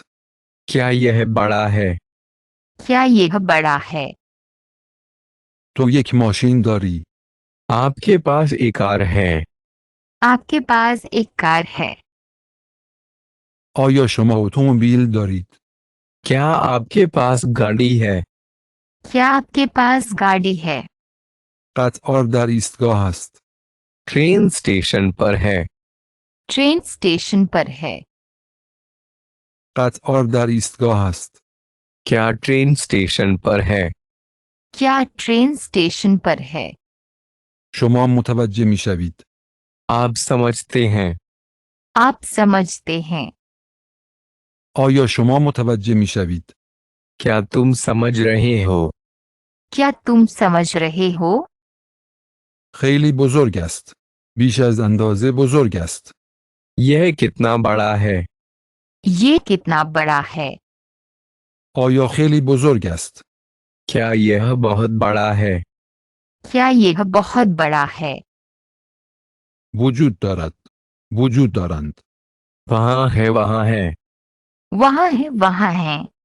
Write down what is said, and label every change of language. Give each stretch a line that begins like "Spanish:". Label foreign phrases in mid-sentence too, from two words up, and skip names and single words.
Hindi: क्या यह बड़ा है? क्या यह बड़ा है?
Persian: تو یک ماشین داری.
Hindi: आपके पास एक कार है। आपके पास एक कार है।
Persian: آیا شما اتومبیل دارید؟
Hindi: क्या आपके पास गाड़ी है? क्या आपके पास गाड़ी है?
Persian: قطار در ایستگاه است.
English: train station
Hindi: पर है।
English: train station
Hindi: पर है।
Persian: قطار در ایستگاه است.
Hindi: क्या
English: train station
Hindi: पर है? क्या
English: train station
Hindi: पर है?
Persian: شما متوجه می شوید.
Hindi: आप समझते हैं। आप समझते हैं।
Persian: آیا شما متوجه می شوید؟
Hindi: क्या तुम समझ रहे हो? क्या तुम समझ रहे हो?
Persian: خیلی بزرگ است. بیش از اندازه بزرگ است.
Hindi: यह कितना बड़ा है? ये कितना बड़ा है?
Persian: آیا خیلی بزرگ است؟
Hindi: क्या यह बहुत बड़ा है? क्या यह बहुत बड़ा है?
Persian: وجود دارد. وجود دارند.
Hindi: वहाँ है, वहाँ है। वहाँ है, वहाँ है।